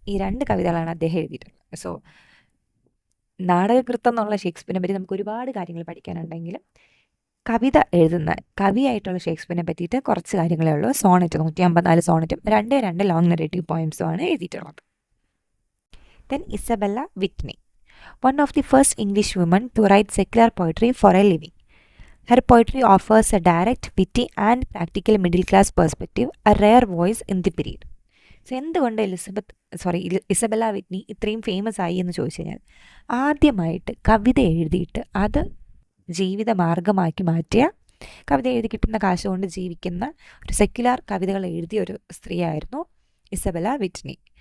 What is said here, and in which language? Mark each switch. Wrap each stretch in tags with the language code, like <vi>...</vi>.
<ml>ഈ 2 കവിതകളാണ് അദ്ദേഹം എഴുതിയിട്ടുള്ളത്. സോ നാടകകൃത്തം എന്നുള്ള ഷേക്സ്പിയറിനെ പറ്റി നമുക്ക് ഒരുപാട് കാര്യങ്ങൾ പഠിക്കാനുണ്ടെങ്കിലും കവിത എഴുതുന്ന കവിയായിട്ടുള്ള ഷേക്സ്പിയറിനെ പറ്റിയിട്ട് കുറച്ച് കാര്യങ്ങളേ ഉള്ളൂ. സോണറ്റ് 154 സോണറ്റും 2 ലോങ് നറേറ്റീവ് പോയംസുമാണ് എഴുതിയിട്ടുള്ളത്.</ml> <en>Then Isabella Whitney, one of the first English woman to write secular poetry for a living. Her poetry offers a direct, witty and practical middle-class perspective, a rare voice in the period.</en> <ml>So എന്തുകൊണ്ട് Isabella Whitney ഇത്രയും famous ആയി എന്ന് ചോദിച്ചു കഴിഞ്ഞാൽ, ആദ്യമായിട്ട് കവിത എഴുതിയിട്ട് അത് ജീവിത മാർഗമാക്കി മാറ്റിയ, കവിത എഴുതി കിട്ടുന്ന കാശ് കൊണ്ട് ജീവിക്കുന്ന ഒരു സെക്യുലർ കവിതകൾ എഴുതിയ ഒരു സ്ത്രീയായിരുന്നു ഇസബെല്ല വിറ്റ്നി.</ml>